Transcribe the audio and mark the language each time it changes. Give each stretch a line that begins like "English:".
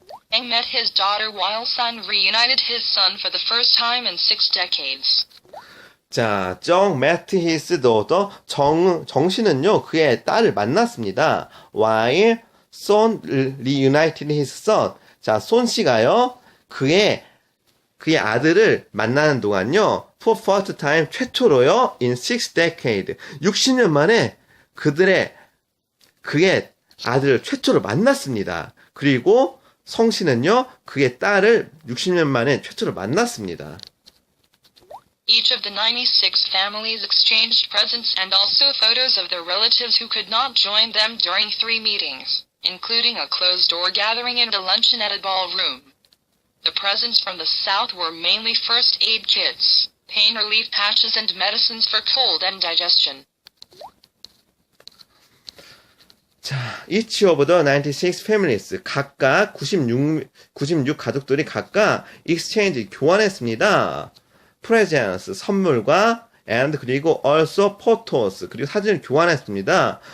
English: Zhang met his daughter while Son reunited his son for the first time in 6 decades. 자, Jung met his daughter.
Korean: 정 씨는요, 그의 딸을 만났습니다.
English: While Son reunited his son.
Korean: 자, 손 씨가요, 그의 아들을 만나는 동안요,
English: for first time,
Korean: 최초로요,
English: in 6 decades.
Korean: 60년 만에 그의 아들을 최초로 만났습니다. 그리고 성 씨는요, 그의 딸을 60년 만에 최초로 만났습니다.
English: Each of the 96 families exchanged presents and also photos of their relatives who could not join them during 3 meetings, including a closed-door gathering and a luncheon at a ballroom. The presents from the South were mainly first aid kits, pain relief patches and medicines for cold and digestion.
Korean: 자,
English: each of the 96 families,
Korean: 각각 96 가족들이 각각
English: exchange,
Korean: 교환했습니다.
English: presents,
Korean: 선물과
English: and
Korean: 그리고
English: also photos,
Korean: 그리고 사진을 교환했습니다.